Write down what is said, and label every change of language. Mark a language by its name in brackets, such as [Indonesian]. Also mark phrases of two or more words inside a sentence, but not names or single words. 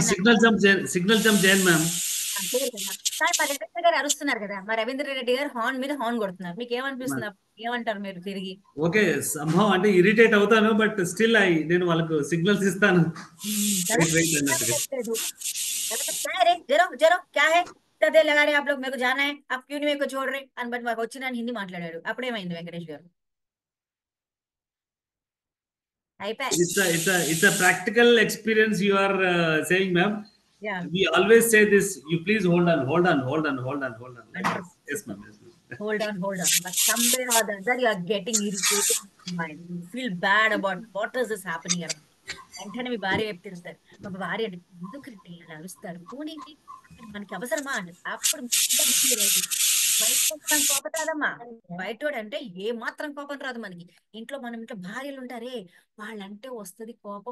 [Telugu] ఆయన [English] signal jump [Telugu] చేయండి మ్యామ్. పేరు కదా సార్, మా రవీంద్ర గారు అరుస్తున్నారు కదా, మా రవీంద్ర రెడ్డి గారు హార్న్ మీద హార్న్ కొడుతున్నారు. మీకు ఏమనిపిస్తుంది? ఏమంటారు మీరు తిరిగి? ఓకే సంభవం అంటే ఇరిటేట్ అవుతాను, [English] but still [Telugu] నేను వాళ్ళకు సిగ్నల్స్ ఇస్తాను. కదా? వెయిట్ అన్నట్టుగా. లేదు. [Hindi] क्या है रे जरो जरो क्या है इतना देर लगा रहे आप लोग, मेरे को जाना है, आप क्यों नहीं मेरे को छोड़ रहे [Telugu] అని బట్ మాకు వచ్చిన హిందీ మాట్లాడాడు. అప్పుడేమైంది వెంకటేష్ గారు? అయిపోయి. [English] It's a practical experience you are saying, ma'am. Yeah. We always say this. You please hold on. Like this. Yes, ma'am. Hold on. But somewhere or the other, you are getting irritated. You feel bad about what is this happening around. [Telugu] వెంటనే మీ భార్య వైపు తెలుస్తారు. మా భార్య అంటే ఎందుకు ఇలా అరుస్తారు, పోనీకి మనకి అవసరమా అని. అప్పుడు బయట కోపం రాదమ్మా. బయటోడు అంటే ఏ మాత్రం కోపం రాదు మనకి. మన ఇంట్లో భార్యలు ఉంటారే, వాళ్ళంటే వస్తుంది కోపం.